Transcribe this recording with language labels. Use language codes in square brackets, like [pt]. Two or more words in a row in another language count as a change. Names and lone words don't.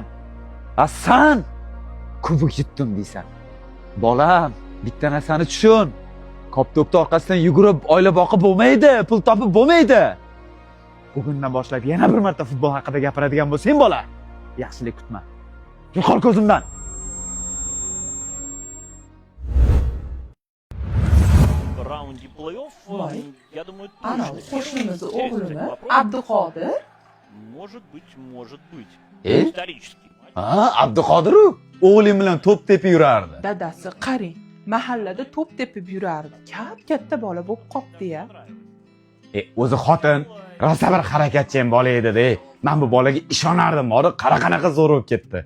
[uz] San kubok yutdim deysan. Bolam, bitta narsani tushun. Koptokni orqasidan yugurib oila boqib bo'lmaydi, pul topib bo'lmaydi. Bugundan boshlab yana bir marta futbol haqida gapiradigan bo'lsang, bola, yaxshilik kutma. Yo'qol ko'zimdan. [ru] В раунде плей-офф, я думаю, [uz] Ana [ru] точно [uz] qo'shnimizni [ru] решится [uz] o'g'limi [ru] этот вопрос. [uz] Abduqodir [ru] Может быть. Э? Исторический матч. [uz] Ha, Abduqodiru o'g'ling bilan to'p tepib yurardi. dadasi qarang mahallada to'p tepib yurardi. Katta bola bo'lib qopdi-ya. O'zi xotin rosa bir harakatchan bola edi-da. Men bu bolaga ishonardim, bori qanaqa zo'r bo'lib ketdi.